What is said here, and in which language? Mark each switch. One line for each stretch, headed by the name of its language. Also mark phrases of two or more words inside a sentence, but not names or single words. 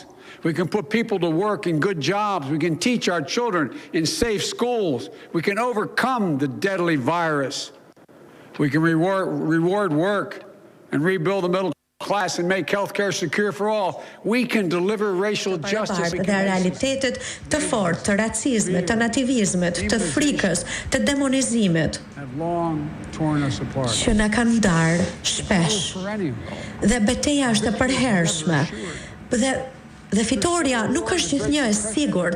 English: We can put people to work in good jobs. We can teach our children in safe schools. We can overcome the deadly virus. We can reward work and rebuild the middle class and make health care secure for all. We can deliver racial justice.
Albanian: Dhe realitetet të fortë, të racizmit, të nativizmit, të frikës, të demonizimit që na kanë ndarë shpesh. Dhe betejë është e përhershme. Dhe fitoria nuk është gjithnjë e sigurt.